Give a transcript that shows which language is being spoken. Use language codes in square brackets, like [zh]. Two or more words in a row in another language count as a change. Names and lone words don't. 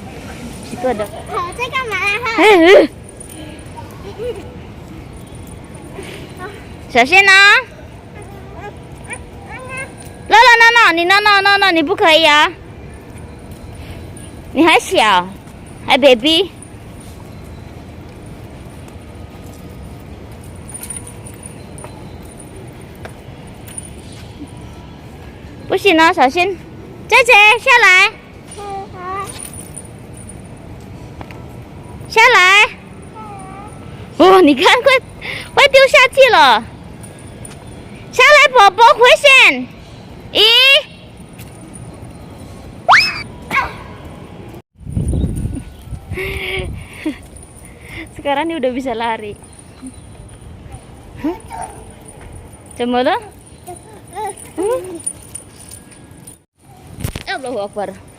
[id] Situ ada. Shashina. [zh] 乐乐闹闹，你闹闹闹闹，你不可以啊！你还小，还 baby。不行啊，小心！姐姐下来，下来！哦，你看，快丢下去了！下来，宝宝，回旋！咦？ [id] Sekarang dia udah bisa lari. Coba lo. [ar] الله أكبر.